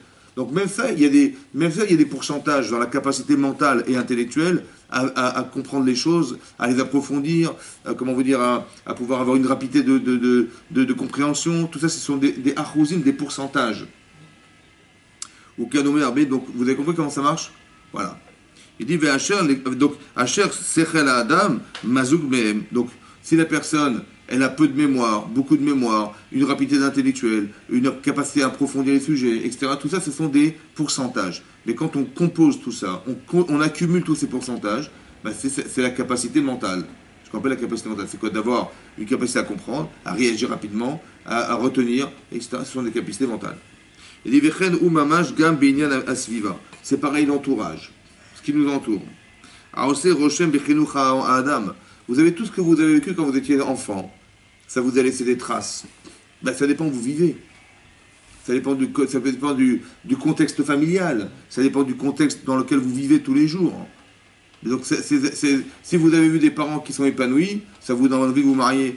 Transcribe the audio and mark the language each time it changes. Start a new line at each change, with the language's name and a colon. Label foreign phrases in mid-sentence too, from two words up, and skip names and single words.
French: Donc même ça, il y a des pourcentages dans la capacité mentale et intellectuelle à comprendre les choses, à les approfondir, à pouvoir avoir une rapidité de compréhension. Tout ça, ce sont des achuzim, des pourcentages. Ou kanomé arbe, donc vous avez compris comment ça marche? Voilà. Il dit, donc,
Hebrew: אשר שכל אדם מזוק מהם.
French: Donc, si la personne, elle a peu de mémoire, beaucoup de mémoire, une rapidité intellectuelle, une capacité à approfondir les sujets, etc. Tout ça, ce sont des pourcentages. Mais quand on compose tout ça, on accumule tous ces pourcentages, ben c'est la capacité mentale. Ce qu'on appelle la capacité mentale, c'est quoi? D'avoir une capacité à comprendre, à réagir rapidement, à retenir, etc. Ce sont des capacités mentales. Il dit,
Hebrew: וכן הוא ממש גם בניין הסביבה.
French: C'est pareil l'entourage, ce qui nous entoure.
Hebrew: עושה רושם בחינוך האדם.
French: Vous avez tout ce que vous avez vécu quand vous étiez enfant. Ça vous a laissé des traces. Ben, ça dépend où vous vivez. Ça dépend du contexte familial. Ça dépend du contexte dans lequel vous vivez tous les jours. Donc, si vous avez vu des parents qui sont épanouis, ça vous donne envie de vous marier.